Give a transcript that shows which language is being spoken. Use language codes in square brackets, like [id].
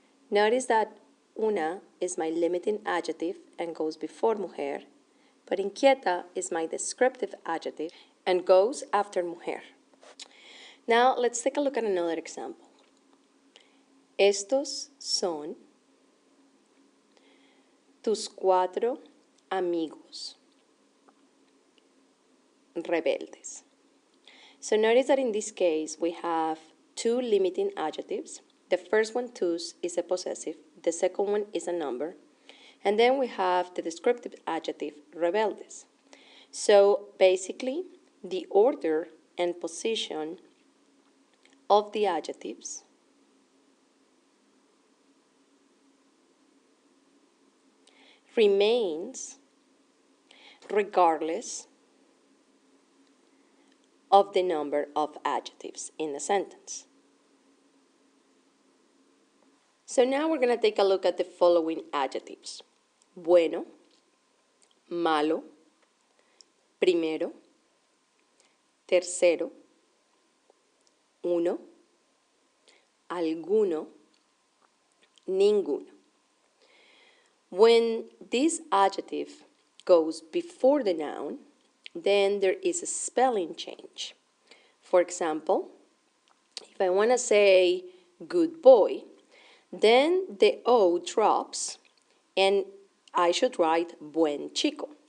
[en] Notice that una is my limiting adjective and goes before mujer, but inquieta is my descriptive adjective and goes after mujer. Now let's take a look at another example. [es] Estos son tus cuatro amigos rebeldes. [en] So notice that in this case we have two limiting adjectives. The first one, tus, is a possessive. The second one is a number. And then we have the descriptive adjective, rebeldes. So basically, the order and position of the adjectives remains regardless of the number of adjectives in a sentence. So now we're going to take a look at the following adjectives. [es] Bueno, malo, primero, tercero, uno, alguno, ninguno. [en] When this adjective goes before the noun, then there is a spelling change. For example, if I want to say good boy, then the O drops and I should write [es] buen chico.